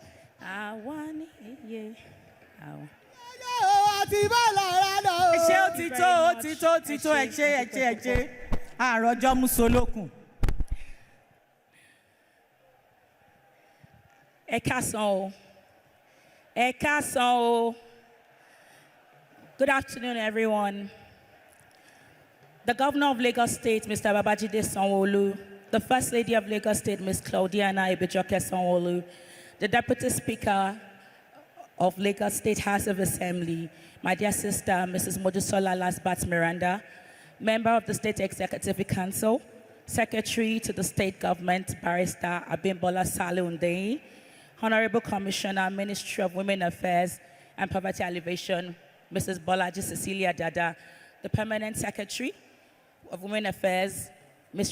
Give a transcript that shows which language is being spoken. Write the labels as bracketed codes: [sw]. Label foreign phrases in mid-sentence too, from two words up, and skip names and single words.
[yo] Àwa ni yeye. Àti bá lára lọ o. Ẹ ṣé ó ti tó, ẹ ṣé. Àròjọ Musolókun. Ẹ káàsán o. [en] So, good afternoon, everyone. The Governor of Lagos State, Mr. Babajide Sanwo-Olu, the First Lady of Lagos State, Ms. Claudiana Ibejoke Sanwo-Olu, the Deputy Speaker of Lagos State House of Assembly, my dear sister, Mrs. Modusola Lasbat Miranda, Member of the State Executive Council, Secretary to the State Government, Barrister Abimbola Saleh, Honorable Commissioner, Ministry of Women Affairs and Poverty Alleviation, Mrs. Bolaji Cecilia Dada, the Permanent Secretary of Women Affairs, Ms.